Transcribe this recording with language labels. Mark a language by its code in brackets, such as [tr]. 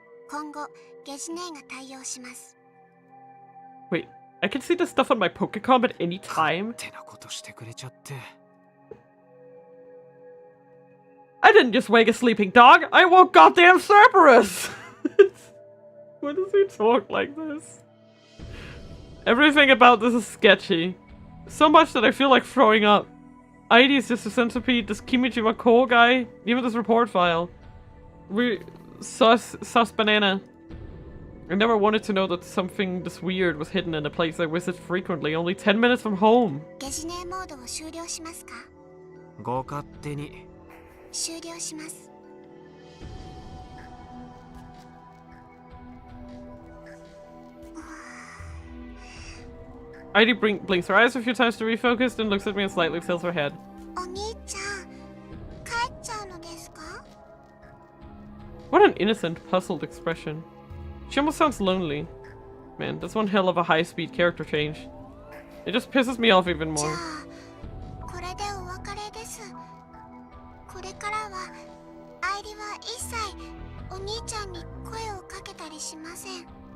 [ja] 今後ゲジネーが対応します。 [en] Wait, I can see the stuff on my Pokecom at any time. [ja] ってなことしてくれちゃって。 [en] I didn't just wake a sleeping dog. I woke goddamn Cerberus. Why does he talk like this? Everything about this is sketchy. So much that I feel like throwing up. ID is just a centipede, this Kimijima Ko guy, even this report file. Sus banana. I never wanted to know that something this weird was hidden in a place I visit frequently, only 10 minutes from home. [ja] ゲジネーモードを終了しますか？ご勝手に。終了します。 [en] ID blinks her eyes a few times to refocus, then looks at me and slightly tilts her head. [ja] お兄ちゃん、帰っちゃうのですか？ [en] What an innocent, puzzled expression. She almost sounds lonely. Man, that's one hell of a high-speed character change. It just pisses me off even [ja] じゃ [en] more. [ja] あ、これでお別れです。これからは愛理は一切お兄ちゃんに声をかけたりしません。